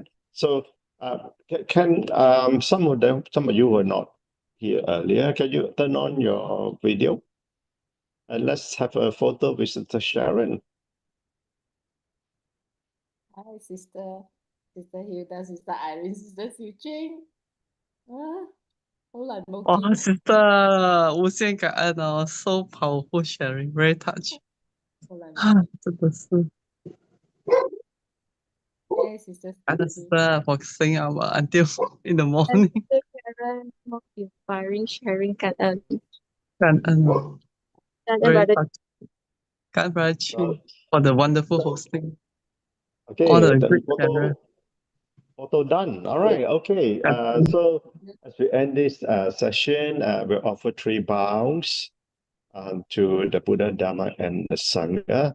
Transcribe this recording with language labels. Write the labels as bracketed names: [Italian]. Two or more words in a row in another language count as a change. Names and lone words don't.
[English] So can some of you who are not here earlier, can you turn on your video? And let's have a photo with Sister Sharon. Hi, Sister Hilda, Sister Irene, Sister Su Ching. Hold on, [Chinese] 哇 ，sister，无限感恩哦 [English] ，so powerful sharing, very touch， [Chinese] 真的是。 [English] Hey, Sister sister for staying up until in the morning. Sharon, most inspiring sharing 感恩。 [Chinese] 感恩哦 ，very [English] brother. touch. 感恩 brother Chi for the wonderful hosting. Okay, all the then great sharer. photo done. All right. Okay. So as we end this session, we'll offer 3 bows to the Buddha, Dharma, and the Sangha.